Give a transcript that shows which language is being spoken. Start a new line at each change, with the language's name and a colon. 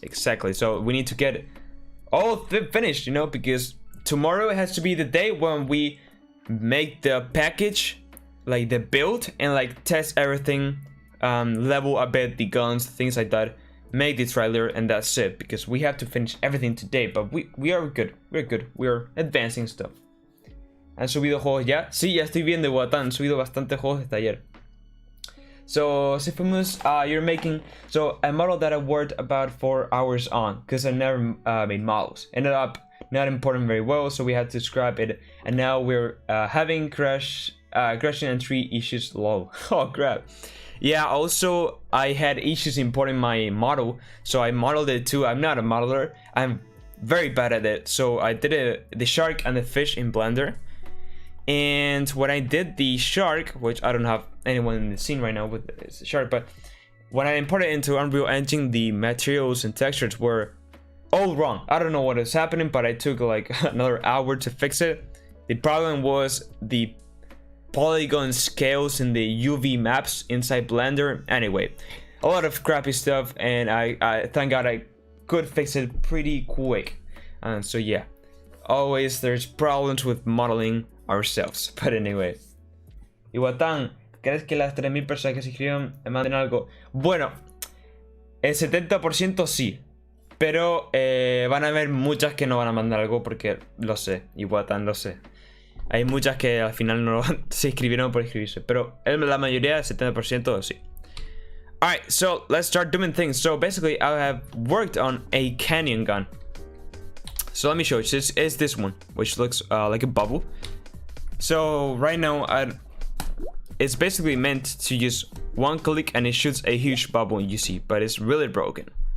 English: Exactly, so we need to get all finished, you know, because tomorrow has to be the day when we make the package, like the build, and like test everything, level a bit the guns, things like that, make the trailer, and that's it, because we have to finish everything today. But we are good, we're advancing stuff.
Spanish: ¿Han subido juegos ya? Sí, ya estoy viendo, Watan, han subido bastantes juegos desde ayer.
English: So Sifumus, you're making a model that I worked about 4 hours on because I never made models. Ended up not importing very well, so we had to scrap it, and now we're having crashing and 3 issues. Lol. Oh crap. Yeah, also I had issues importing my model, so I modeled it too. I'm not a modeler, I'm very bad at it. So I did the shark and the fish in Blender, and when I did the shark, which I don't have anyone in the scene right now with the shark, but when I imported it into Unreal Engine, the materials and textures were all wrong. I don't know what is happening, but I took like another hour to fix it. The problem was the polygon scales in the UV maps inside Blender. Anyway, a lot of crappy stuff, and I thank God I could fix it pretty quick. And so yeah, always there's problems with modeling ourselves. But anyway,
Spanish: Iwatan, ¿crees que las 3000 personas que se inscribieron me manden algo? Bueno, el 70% sí, pero van a haber muchas que no van a mandar algo porque lo sé, Iwatan, lo sé. Hay muchas que al final no se inscribieron por inscribirse, pero la mayoría, el 70% sí.
English: Alright, so let's start doing things. So basically, I have worked on a canyon gun. So let me show you. This is this one, which looks like a bubble. So right now, it's basically meant to use one click and it shoots a huge bubble you see, but it's really broken.